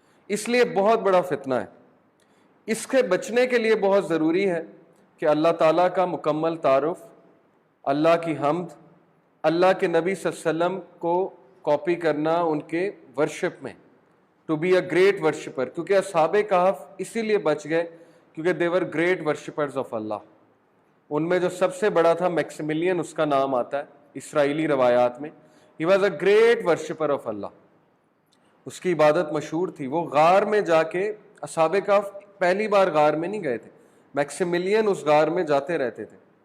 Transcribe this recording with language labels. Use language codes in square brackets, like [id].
[ur] اس لیے بہت بڑا فتنہ ہے. اس کے بچنے کے لیے بہت ضروری ہے کہ اللہ تعالیٰ کا مکمل تعارف، اللہ کی حمد، اللہ کے نبی صلی اللہ علیہ وسلم کو کاپی کرنا ان کے ورشپ میں، [en] To be a great worshipper. [ur] کیونکہ اصحاب کہف اسی لیے بچ گئے کیونکہ [en] They were great worshippers of اللہ. [ur] ان میں جو سب سے بڑا تھا میکسیملین، اس کا نام آتا ہے اسرائیلی روایات میں. [en] He was a great worshipper of اللہ. [ur] اس کی عبادت مشہور تھی. وہ غار میں جا کے، اصحاب کہف پہلی بار غار میں نہیں گئے تھے، میکسیملین اس غار میں جاتے رہتے تھے.